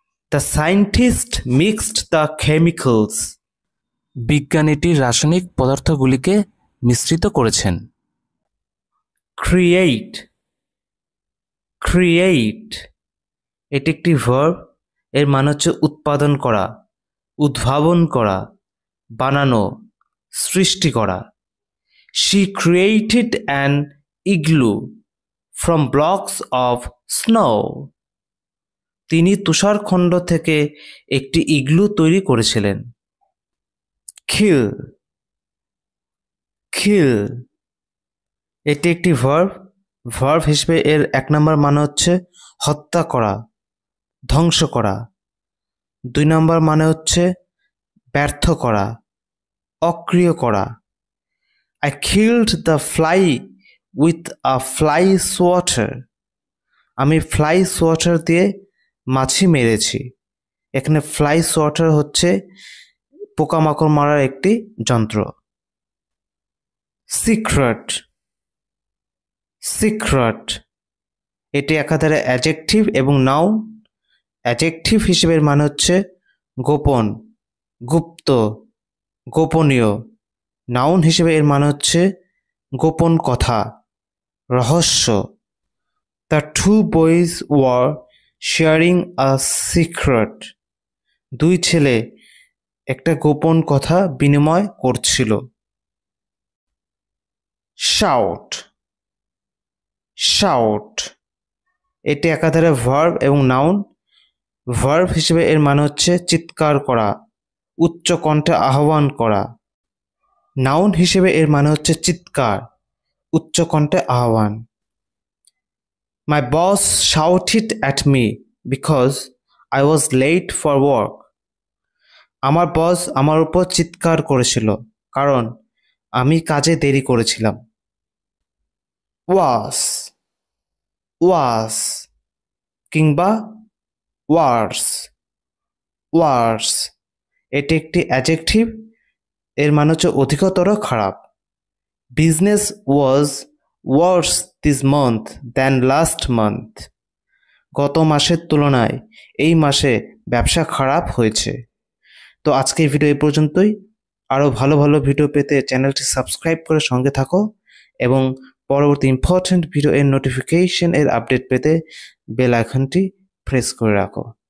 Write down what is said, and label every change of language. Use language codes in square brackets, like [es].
[en] The scientist mixed the chemicals. [bn] বিজ্ঞানীটি রাসায়নিক পদার্থগুলিকে মিশ্রিত করেছেন। ক্রিয়েট, ক্রিয়েট এটি একটি ভার্ব, এর মানে হচ্ছে উৎপাদন করা, উদ্ভাবন করা, বানানো, সৃষ্টি করা। [en] She created an igloo from blocks of snow. [bn] তিনি তুষারখণ্ড থেকে একটি ইগলু তৈরি করেছিলেন। কিল, কিল এটি একটি ভার্ব। ভার্ব হিসেবে এর এক নম্বর মানে হচ্ছে হত্যা করা, ধ্বংস করা। দুই নম্বর মানে হচ্ছে ব্যর্থ করা, অক্রিয় করা। [en] I killed the fly with a fly swatter. [bn] আমি ফ্লাই সোয়াটার দিয়ে মাছি মেরেছি। এখানে ফ্লাই সোয়াটার হচ্ছে পোকামাকড় মারার একটি যন্ত্র। সিক্রেট, সিক্রেট এটি একাধারে অ্যাডজেক্টিভ এবং নাউন। অ্যাডজেক্টিভ হিসেবে মানে হচ্ছে গোপন, গুপ্ত, গোপনীয়। নাউন হিসেবে এর মানে হচ্ছে গোপন কথা, রহস্য। [en] The two boys were sharing a secret. [bn] দুই ছেলে একটা গোপন কথা বিনিময় করছিল। শাউট, শাউট এটি একাধারে ভার্ব এবং নাউন। ভার্ব হিসেবে এর মানে হচ্ছে চিৎকার করা, উচ্চ কণ্ঠে আহ্বান করা। নাউন হিসেবে এর মানে হচ্ছে চিৎকার, উচ্চ কণ্ঠে আহ্বান। [en] My boss shouted at me because I was late for work. [bn] আমার বস আমার উপর চিৎকার করেছিল কারণ আমি কাজে দেরি করেছিলাম। was was কিংবা worse worse এটি একটি অ্যাডজেক্টিভ, এর মানে হচ্ছে অধিকতর খারাপ। [en] Business was worse this month than last month. [bn] গত মাসের তুলনায় এই মাসে ব্যবসা খারাপ হয়েছে। তো আজকের ভিডিও এই পর্যন্তই। আরও ভালো ভালো ভিডিও পেতে চ্যানেলটি সাবস্ক্রাইব করে সঙ্গে থাকো এবং পরবর্তী ইম্পর্ট্যান্ট ভিডিও এর নোটিফিকেশন এর আপডেট পেতে বেল আইকনটি প্রেস করে রাখো।